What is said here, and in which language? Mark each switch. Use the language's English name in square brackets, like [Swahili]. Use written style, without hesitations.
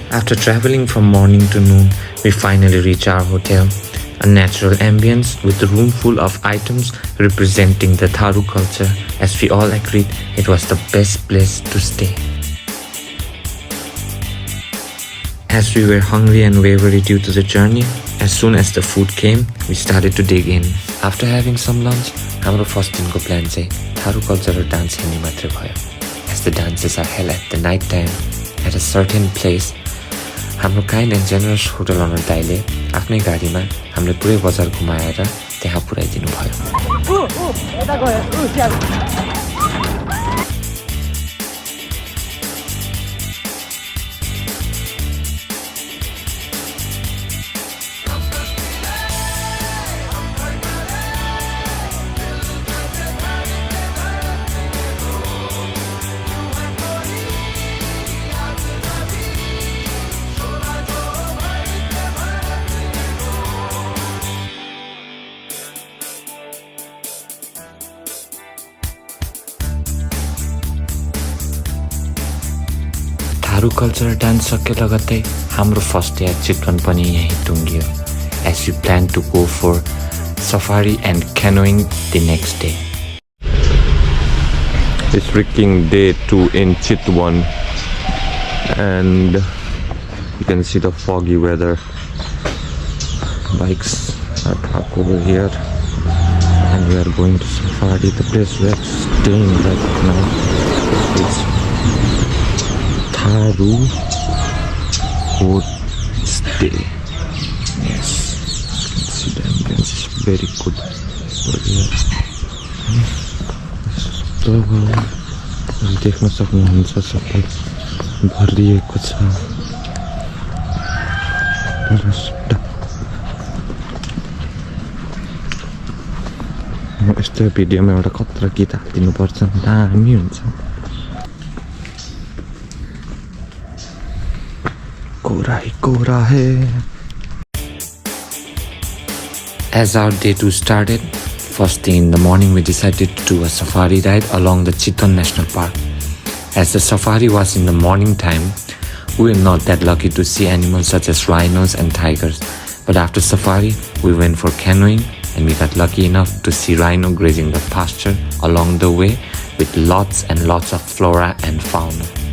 [English] After traveling from morning to noon, we finally reach our hotel, a natural ambience with a room full of items representing the Tharu culture, as we all agreed it was the best place to stay. As we were hungry and wavery due to the journey, as soon as the food came, we started to dig in. After having some lunch, our first [Nepali] दिन को [English] plan चाहिँ Tharu cultural dance [Nepali] हेर्ने मात्रै भयो. [English] As the dances are held at the night time at a certain place, [Nepali] हाम्रो kind and generous hotel owner दाइले आफ्नै गाडीमा हामीले पुरै बजार घुमाएर त्यहाँ पुर्याइदिनु भयो थारू कल्चरल डान्स सके लगत्तै हाम्रो फर्स्ट डे एट चितवन पनि यहीँ टुङ्गियो [English] as we plan to go for safari and canoeing the next day. It's freaking day 2 in Chitwan and you can see the foggy weather. Bikes are parked over here and we are going to safari. The place we are staying right now is Tharu Stay. Yes, you can see the ambience is very good over here. [Nepali] देख्न सक्नुहुन्छ सबै भरिएको छ यस्तो भिडियोमा एउटा खतरा गीत हालिदिनुपर्छ दामी हुन्छ कोरा है. [English] As our day 2 started, first thing in the morning we decided to do a safari ride along the Chitwan National Park. As the safari was in the morning time, we were not that lucky to see animals such as rhinos and tigers. But after safari, we went for canoeing and we got lucky enough to see rhino grazing the pasture along the way with lots and lots of flora and fauna.